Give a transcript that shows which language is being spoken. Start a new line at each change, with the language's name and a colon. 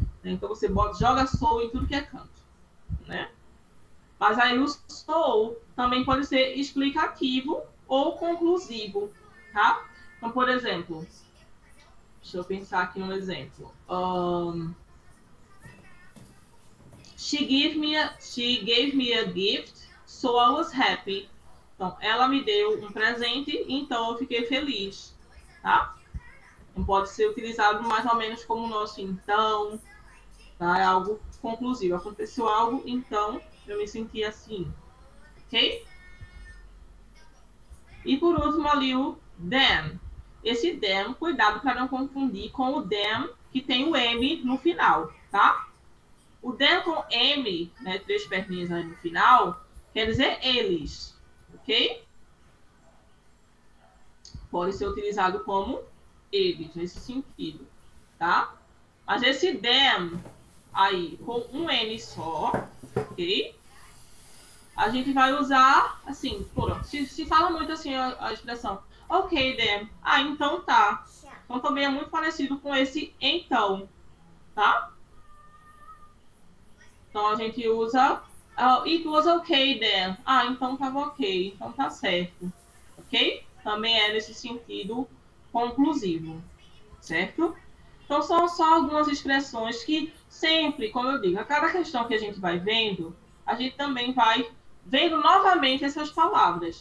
Portuguese: Então, você joga so em tudo que é canto, né? Mas aí o so também pode ser explicativo ou conclusivo, tá? Então, por exemplo, deixa eu pensar aqui um exemplo.
English: She gave me a gift, so I was happy.
Portuguese: Então, ela me deu um presente, então eu fiquei feliz, tá? Então, pode ser utilizado mais ou menos como o nosso então, tá? É algo conclusivo. Aconteceu algo, então eu me senti assim, ok? E por último ali o then. Esse then, cuidado para não confundir com o them que tem o M no final, tá? O then com M, né, 3 perninhas aí no final, quer dizer eles, ok? Pode ser utilizado como eles, nesse sentido, tá? Mas esse them aí com um N só, ok? A gente vai usar, assim, se fala muito assim a expressão,
English: ok, then,
Portuguese: então tá. Então também é muito parecido com esse então, tá? Então a gente usa
English: it was okay then.
Portuguese: Então tava ok, então tá certo. Ok? Também é nesse sentido conclusivo, certo? Então são só algumas expressões que sempre, como eu digo, a cada questão que a gente vai vendo, a gente também vai vendo novamente essas palavras.